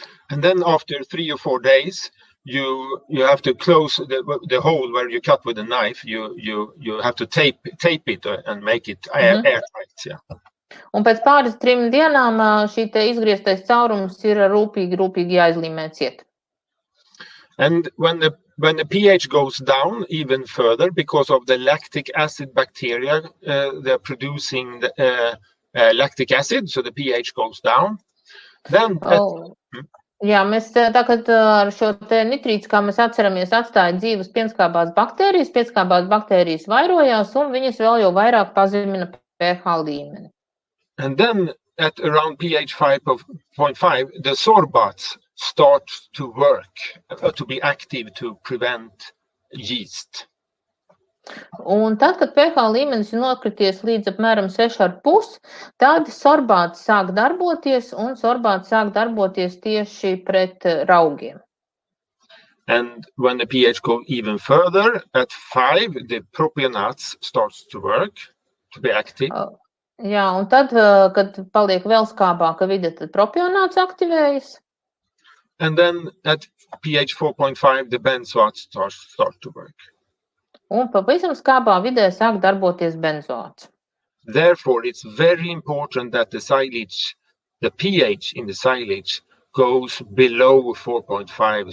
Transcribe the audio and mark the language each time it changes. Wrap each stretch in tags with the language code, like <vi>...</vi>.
<en>And then after 3 or 4 days, you have to close the hole where you cut with a knife. You have to tape it and make it airtight. Yeah.</en> <lv>Un pēc pāris 3 dienām šī te izgrieztais caurums ir rūpīgi jāizlīmē ciet.</lv> <en>And when the pH goes down even further because of the lactic acid bacteria, they're producing lactic acid, so the pH goes down. Then</en> <lv>Jā, mēs tagad ar šo te nitrīts, kā mēs atceramies, atstāja dzīves pienskābās baktērijas vairojās, un viņas vēl jau vairāk pazemina pH līmeni.</lv> <en>And then at around pH 5.5, the sorbats start to work, to be active to prevent yeast.</en> <lv>Un tad, kad pH līmenis ir nokrities līdz apmēram 6,5, tad sorbāts sāk darboties, un sorbāts sāk darboties tieši pret raugiem.</lv> <en>And when the pH goes even further, at 5, the propionates starts to work, to be active.</en> <lv>Jā, un tad, kad paliek vēl skābāka vide, tad propionāts aktivējas.</lv> <en>And then at pH 4.5, the benzoates start to work.</en> <lv>Un pavisam skābā vidē sāk darboties benzoāts.</lv> <en>Therefore, it's very important that the pH in the silage goes below 4.5.</en>